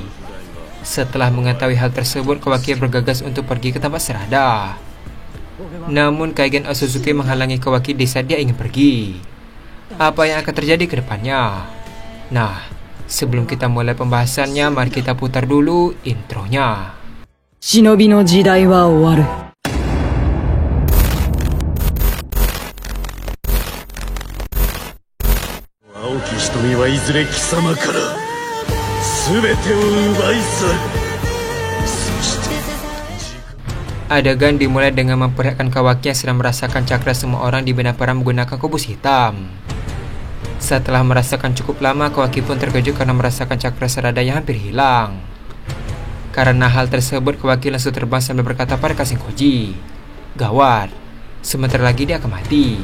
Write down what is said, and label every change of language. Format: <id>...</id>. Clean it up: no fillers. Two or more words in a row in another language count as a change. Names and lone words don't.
<id>Setelah mengetahui hal tersebut, Kawaki bergegas untuk pergi ke tempat Sarada. Namun Kaigen Otsutsuki menghalangi Kawaki di saat dia ingin pergi. Apa yang akan terjadi ke depannya? Nah, sebelum kita mulai pembahasannya, mari kita putar dulu intronya.</id> <ja>忍の時代は終わる. 青き瞳はいずれ貴様から全てを奪い去る。そして</ja> <id>Adegan dimulai dengan memperlihatkan Kawaki yang sedang merasakan cakra semua orang di benak perang menggunakan kubus hitam. Setelah merasakan cukup lama, Kawaki pun terkejut karena merasakan cakra Sarada yang hampir hilang. Karena hal tersebut, Kawaki langsung terbang sambil berkata pada Kashinkoji, "Gawat, sebentar lagi dia akan mati.</id>